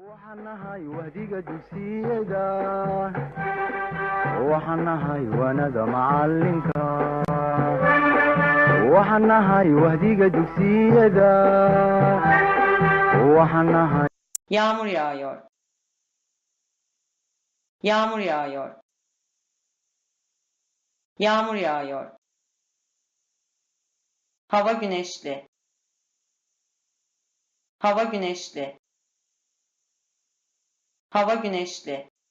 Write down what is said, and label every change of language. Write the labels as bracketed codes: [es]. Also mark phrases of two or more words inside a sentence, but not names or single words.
[so] waxaan nahay wahdiga dugsiyada, waxaan nahay waanada macalinka, waxaan nahay wahdiga dugsiyada, waxaan nahay. [tr] Yağmur yağıyor. Yağmur yağıyor. Yağmur yağıyor. Hava güneşli. Hava güneşli. Hava güneşli.